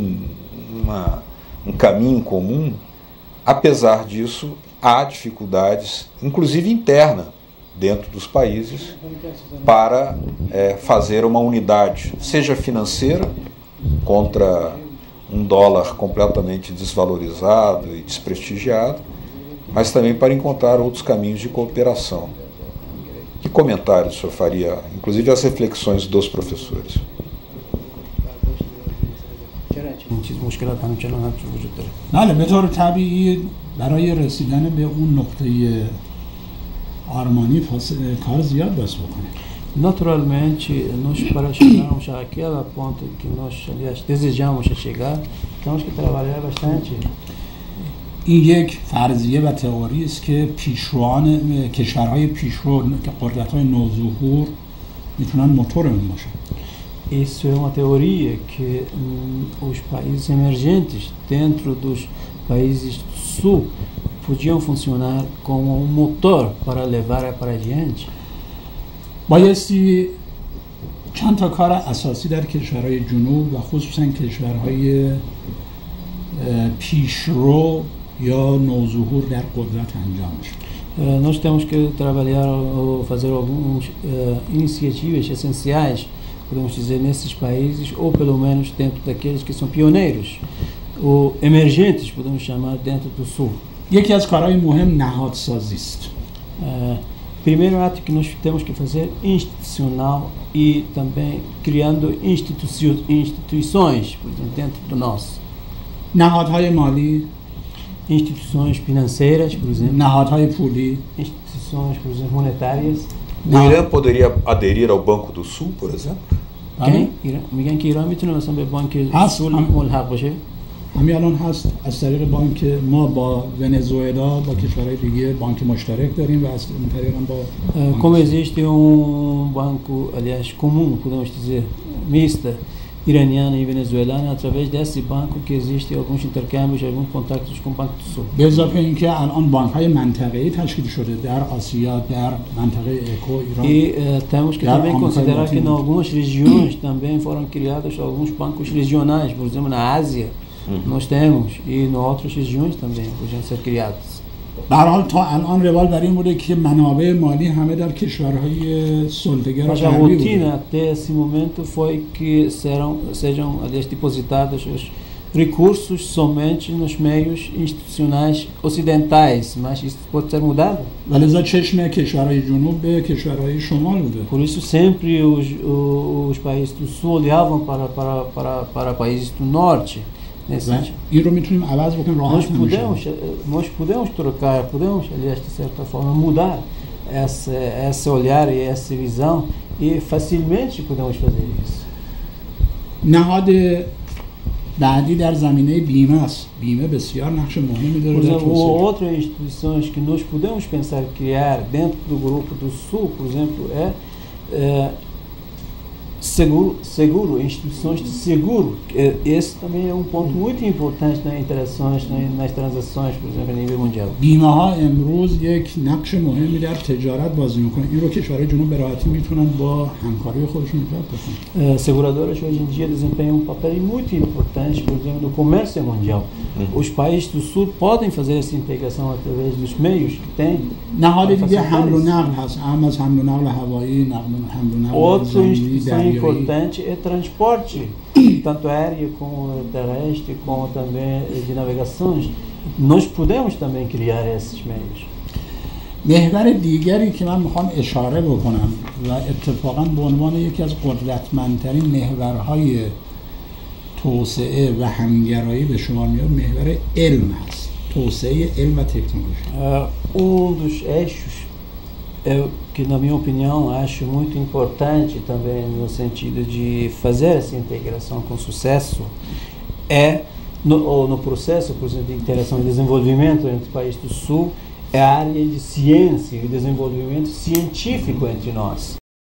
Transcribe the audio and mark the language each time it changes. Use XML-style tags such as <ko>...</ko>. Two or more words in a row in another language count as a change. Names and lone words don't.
<pt>um caminho comum, apesar disso, há dificuldades, inclusive interna, dentro dos países para fazer uma unidade, seja financeira, contra um dólar completamente desvalorizado e desprestigiado, mas também para encontrar outros caminhos de cooperação. Que comentários o senhor faria, inclusive as reflexões dos professores?</pt> <fa>بله به طور طبیعی برای رسیدن به اون نقطه آرمانی کار زیاد باید بکنیم.</fa> <pt>Naturalmente, nós para chegarmos àquela ponta que nós, aliás, desejamos chegar, temos que trabalhar bastante.</pt> <fa>این یک فرضیه و تئوری است که پیشروان کشورهای پیشرو که قدرت‌های نوظهور میتونن موتورمون باشن.</fa> <pt>Isso é uma teoria que os países emergentes dentro dos países do sul podiam funcionar como um motor para levar para adiante.</pt> <fa>بایستی چند تا کار اساسی در کشورهای جنوب و خصوصا کشورهای پیشرو یا نوظهور در قدرت انجام بشه.</fa> <pt>Nós temos que trabalhar ou fazer algumas iniciativas essenciais, podemos dizer, nesses países, ou pelo menos dentro daqueles que são pioneiros, ou emergentes, podemos chamar, dentro do sul.</pt> <fa>یکی از کارهای مهم نهادسازی است.</fa> <pt>Primeiro ato que nós temos que fazer institucional e também criando instituições, por exemplo, dentro do nosso.</pt> <fa>نهادهای مالی،</fa> <pt>instituições financeiras, por exemplo,</pt> <fa>نهادهای پولی،</fa> <pt>instituições, por exemplo, monetárias. O Irã poderia aderir ao Banco do Sul, por exemplo?</pt> <fa>میگن که ایران میتونه مثلا به بانک سول ملحق باشه. همین الان هست از طریق بانک ما با ونزوئلا با کشورهای دیگه بانک مشترک داریم و از این طریق هم با</fa> <pt>como existe banco, aliás, comum, podemos dizer, mista, iraniana e venezuelana, através desse banco que existe alguns intercâmbios, alguns contatos com o Banco do Sul.</pt> <fa>به اضافه اینکه الان بانک‌های منطقه‌ای تشکیل شده در آسیا، در منطقه اکو ایران.</fa> <pt>E temos que também considerar que em algumas regiões também foram criados alguns bancos regionais, por exemplo, na Ásia. Nós temos, e em outras regiões também podiam ser criados.</pt> <fa>به هر حال تا الان روال بر این بوده که منابع مالی همه در کشورهای سلطه‌گر</fa> <pt>Mas a</pt> <fa>غربی بوده.</fa> <pt>rotina até esse momento foi que sejam aliás, depositados os recursos somente nos meios institucionais ocidentais, mas isso pode ser mudado.</pt> <fa>ولذا چشم کشورهای جنوب به کشورهای شمال بوده.</fa> <pt>Por isso sempre os países do sul olhavam para países do norte.</pt> <fa>این رو میتونیم عوض بکنیم راحت</fa> <pt>nós podemos trocar, podemos, aliás, de certa forma, mudar esse olhar e essa visão e facilmente podemos fazer isso.</pt> <fa>نهاد بعدی در زمینه بیمه است. بیمه بسیار نقش مهمی داره</fa> <pt>Por</pt> <fa>در</fa> <pt>exemplo,</pt> <fa>توسعه.</fa> <pt>outras instituições que nós podemos pensar criar dentro do grupo do sul, por exemplo, seguro, instituições de seguro. Esse também é um ponto muito importante nas interações, nas transações, por exemplo, a nível mundial.</pt> <fa>بیمه ها امروز یک نقش مهمی در تجارت بازی میکنه. این رو کشورهای جنوب به راحتی میتونن با همکاری خودشون ایجاد بکنن.</fa> <pt>Seguradoras hoje em dia desempenham um papel muito importante, por exemplo, no comércio mundial. Os países do sul podem fazer essa integração através dos meios que têm.</pt> <fa>نهاد دیگه حمل و نقل هست. اهم از حمل و نقل هوایی، حمل و نقل</fa> <pt>Outra</pt> <fa>زمینی،</fa> <pt>instituição</pt> <fa>دریایی.</fa> <pt>importante é transporte, tanto aéreo como terrestre, como também de navegações. Nós podemos também criar esses meios.</pt> <fa>محور دیگری که من میخوام اشاره بکنم و اتفاقا به عنوان یکی از قدرتمندترین محورهای توسعه و همگرایی به شما میاد محور علم هست. توسعه علم و تکنولوژی.</fa> <pt>Dos eixos que, na minha opinião, acho muito importante também no sentido de fazer essa integração com sucesso no processo, por exemplo, de interação e desenvolvimento entre os países do sul, é a área de ciência e desenvolvimento científico entre nós.</pt>